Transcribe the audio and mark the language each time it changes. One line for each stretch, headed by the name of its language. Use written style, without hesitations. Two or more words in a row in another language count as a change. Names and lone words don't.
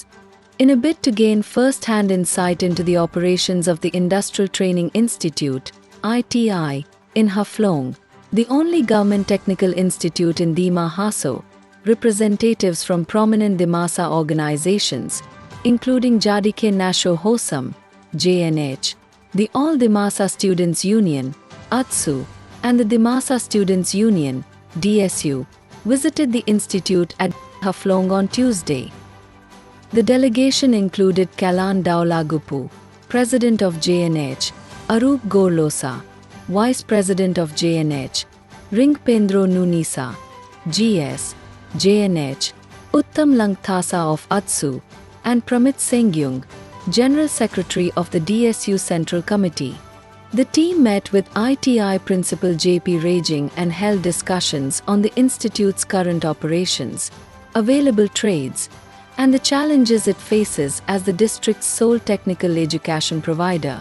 English: In a bid to gain first-hand insight into the operations of the Industrial Training Institute, ITI, in Haflong, the only government technical institute in Dima Haso, representatives from prominent Dimasa organizations, including Jadike Nasho Hosam, JNH, the All Dimasa Students Union, ATSU, and the Dimasa Students Union, DSU, visited the institute at Haflong on Tuesday. The delegation included Kalan Daulagupu, President of JNH, Arup Gorlosa, Vice President of JNH, Ringpendro Nunisa, GS, JNH, Uttam Langthasa of ATSU, and Pramit Sengyung, General Secretary of the DSU Central Committee. The team met with ITI Principal JP Raging and held discussions on the institute's current operations, available trades, and the challenges it faces as the district's sole technical education provider.